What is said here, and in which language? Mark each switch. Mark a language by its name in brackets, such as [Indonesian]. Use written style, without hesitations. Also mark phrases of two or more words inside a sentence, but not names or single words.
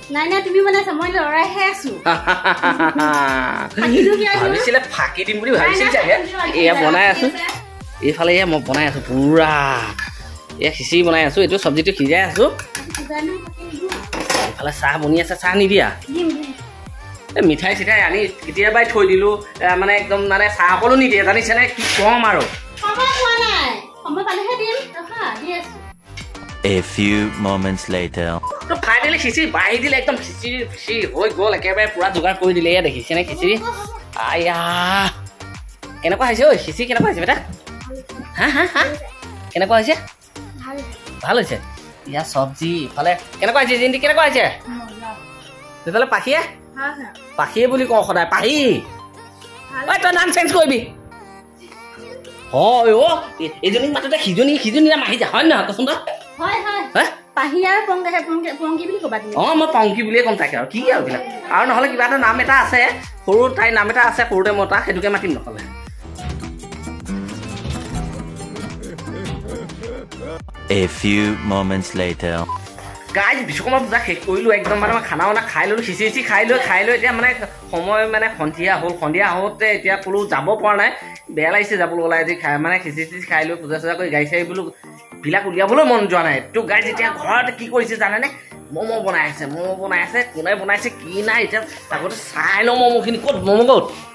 [Assamese] ভাবিছিলে ফাঁকি দিম বুলি ভাবিছিল চাগে এয়া বনাই আছো এইফালে এয়া মই বনাই আছো পুৰা এয়া খিচিৰি বনাই আছো এইটো চব্জিটো সিজাই আছো এইফালে চাহ বনি আছে চাহ নিদিয়া এই মিঠাই চিঠাই আনি কেতিয়াবাই থৈ দিলোঁ মানে একদম মানে চাহ অকলো নিদিয়ে জানিছেনে কি ক'ম আৰু [English] A few moments later [Assamese] তো ফাইনেলি খিচিৰি বাঢ়ি দিলে একদম খিচিৰি হৈ গ'ল একেবাৰে পুৰা যোগাৰ কৰি দিলে এয়া দেখিছেনে খিচিৰি আয়া কেনেকুৱা হৈছে ঐ খিচিৰি কেনেকুৱা হৈছে বেটা হা কেনেকুৱা হৈছে ভাল হৈছে ইয়া চব্জি ইফালে কেনেকুৱা হৈছে জিন্দি কেনেকুৱা হৈছে সেইফালে পাখিয়ে বুলি কওঁ সদায় পাহি ঐ তই নাম চেঞ্জ কৰিবি হয় অ' এইজনীক মাততে সিজনী নাম আহি যায় হয় নহয় কচোন তই অঁ মই পংকি বুলিয়ে ক'ম তাকে আৰু কি আৰু এইবিলাক আৰু নহ'লে কিবা এটা নাম এটা আছে সৰু তাইৰ নাম এটা আছে সৰুতে মতা সেইটোকে মাতিম নহ'লে [English] A few moments later [Assamese] গাইজ বিশ্বকৰ্মা পূজা শেষ কৰিলোঁ একদম মানে মই খানা খাই ল'লোঁ খিচিৰি খাই লৈ এতিয়া মানে সময় মানে সন্ধিয়া হওঁতে এতিয়া ক'লো যাব পৰা নাই বেয়া লাগিছে যাবলৈ ওলাই আজি মানে খিচিৰি খাই লৈ পূজা চূজা কৰি গাড়ী চাড়ী বোলো বিলাক উলিয়াবলৈ মন যোৱা নাই তো গাইজ এতিয়া ঘৰত কি কৰিছে জানেনে ম'ম' বনাই আছে কোনে বনাইছে কি নাই এতিয়া আগতে চাই লওঁ ম'ম'খিনি ক'ত ম'ম' ক'ত